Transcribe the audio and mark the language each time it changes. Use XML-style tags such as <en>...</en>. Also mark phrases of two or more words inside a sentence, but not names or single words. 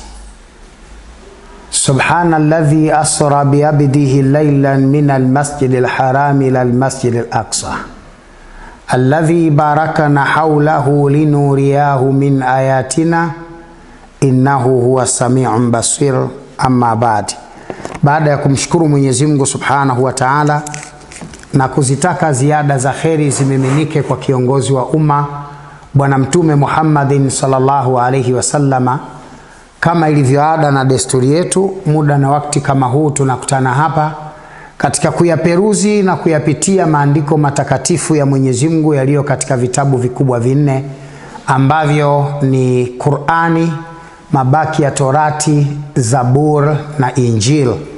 <ar>سبحان الذي أسرى بعبده ليلا من المسجد الحرام إلى المسجد الأقصى الذي باركنا حوله لنريه من آياتنا إنه هو السميع البصير.</ar> <sw>Amma baada ya kumshukuru Mwenyezi Mungu</sw> <ar>سبحانه وتعالى</ar> <sw>na kuzitaka ziada za kheri zimiminike kwa kiongozi wa umma Bwana Mtume Muhammadin</sw> <ar>صلى الله عليه وسلم,</ar> <sw>kama ilivyoada na desturi yetu, muda na wakati kama huu tunakutana hapa katika kuyaperuzi na kuyapitia maandiko matakatifu ya Mwenyezi Mungu yaliyo katika vitabu vikubwa vinne ambavyo ni Qur'ani, mabaki ya Torati, Zabur na Injil.</sw>